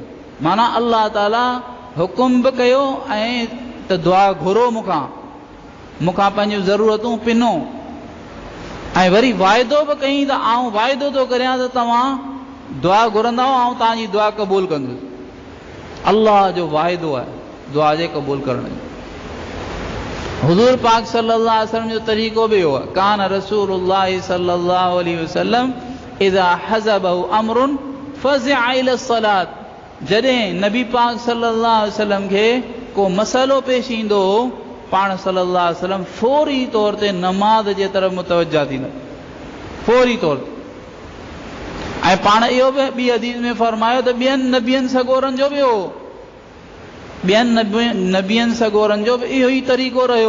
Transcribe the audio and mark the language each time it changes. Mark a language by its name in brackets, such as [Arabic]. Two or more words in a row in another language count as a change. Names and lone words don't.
[Sindhi] माना अल्लाह ताला हुकुम बि कयो ऐं त दुआ घुरो मूंखां पंहिंजूं ज़रूरतूं पिनो, ऐं वरी वाइदो बि कई त आउं वाइदो थो करियां त तव्हां दुआ घुरंदव ऐं तव्हांजी दुआ क़बूल कंदुसि। अल्लाह जो वाइदो आहे दुआ जे क़बूल करण जो। हुज़ूर पाक [Arabic] صلى الله عليه وسلم [Sindhi] जो तरीक़ो बि हो, [Arabic] كان رسول الله صلى الله عليه وسلم إذا حزبه أمر فزع إلى صلاة, [Sindhi] जॾहिं नबी पाक [Arabic] صلى الله عليه وسلم [Sindhi] खे को मसइलो पेश ईंदो हो, पाण [Arabic] صلى الله عليه وسلم [Sindhi] फौरी तौर ते नमाज़ जे तरफ़ मुतवजा थींदा, फौरी तौर ते। ऐं पाण इहो बि ॿी हदीस में फरमायो त ॿियनि नबियनि सगोरनि जो बि हो, ॿियनि नबियनि सगोरनि जो बि इहो ई तरीक़ो रहियो।